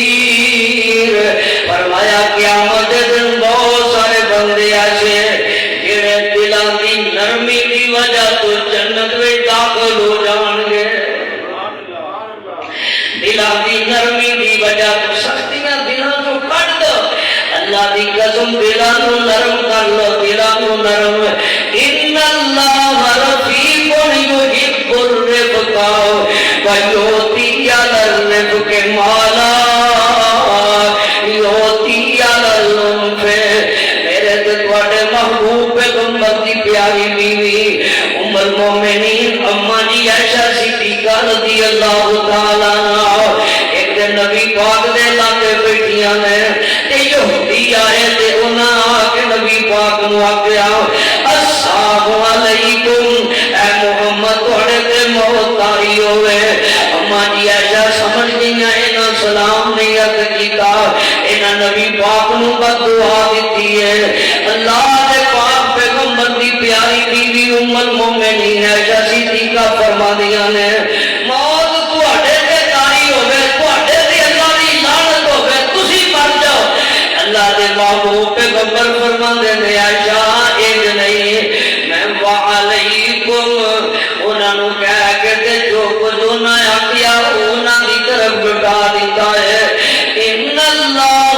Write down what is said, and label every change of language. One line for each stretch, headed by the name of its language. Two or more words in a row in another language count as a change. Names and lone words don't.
Punjabi: فرمایا قیامت دے دن بہت سارے بندے ایسے جڑے دلاں دی نرمی دی وجہ تو جنت میں داخل ہو جان گے دلاں دی نرمی دی وجہ تو سختیاں دلاں تو کڈ دو اللہ دی قسم دلاں نو نرم کر لو دلاں نو نرم
Arabic: ان اللہ رفیق یحب الرفق ویؤتی علی الرفق ما لا یؤتی علی العنف
Punjabi: میرے تے تواڈے محبوب پیغمبر دی پیاری بیوی ام المومنین اما جی عائشہ صدیقہ رضی اللہ تعالی عنہا ایک دن نبی پاک دے لاگے بیٹھیاں نے تے یہودی آئے تے انہاں آ کے نبی پاک نو آکھیا
Arabic: السلام علیکم
Punjabi: اے محمد تواڈے تے موت آئی ہوئے اما جی عائشہ سمجھ گئیاں انہاں سلام نہیں عرض کیتا انہاں نبی پاک نو بد دعا دتی ہے اللہ دے پاک پیغمبر دی پیاری بیوی ام المومنین عائشہ صدیقہ فرماندیاں نے موت تواڈے تے تاری ہوے تواڈے تے اللہ دی لعنت ہوے تسی مر جاؤ اللہ دے محبوب پیغمبر فرماندے نے عائشہ انج نہیں میں وعلیکم انہاں نو کہہ کے تے جو کچھ انہاں آکھیا انہاں دی طرف بٹا دیتا ہے
Arabic: ان اللہ